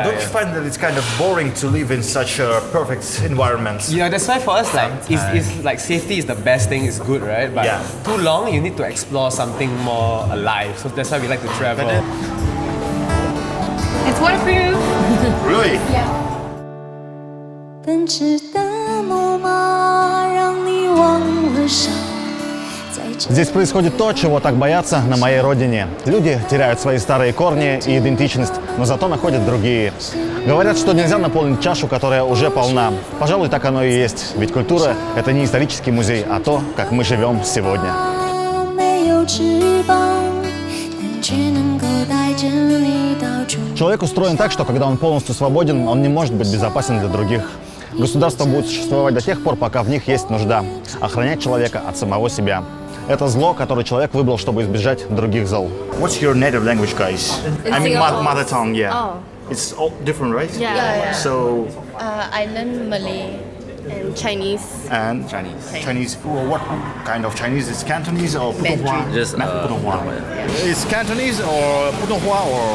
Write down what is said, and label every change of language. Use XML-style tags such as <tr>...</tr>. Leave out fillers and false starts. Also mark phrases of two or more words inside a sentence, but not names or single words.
<en>Don't you find that it's kind of boring to live in such a perfect environment? Yeah, that's why for us, like, it's like safety is the best thing. It's good, right? But too long, you need to explore something more alive. So that's why we like to travel. It's waterproof. Really? Yeah.</en> <zh>奔驰的木马让你忘了伤。</zh> <ru>Здесь происходит то, чего так боятся на моей родине. Люди теряют свои старые корни и идентичность, но зато находят другие. Говорят, что нельзя наполнить чашу, которая уже полна. Пожалуй, так оно и есть. Ведь культура – это не исторический музей, а то, как мы живем сегодня. Человек устроен так, что когда он полностью свободен, он не может быть безопасен для других. Государство будет существовать до тех пор, пока в них есть нужда. Охранять человека от самого себя. Это зло, которое человек выбрал, чтобы избежать других зол.</ru> <en>What's your native language, guys? I mean, mother tongue, yeah. Oh. It's all different, right? Yeah. So, I learn Malay and Chinese. and Chinese. Well, what kind of Chinese? Is Cantonese or Putonghua? Just Putonghua. Is Cantonese or Putonghua or</en>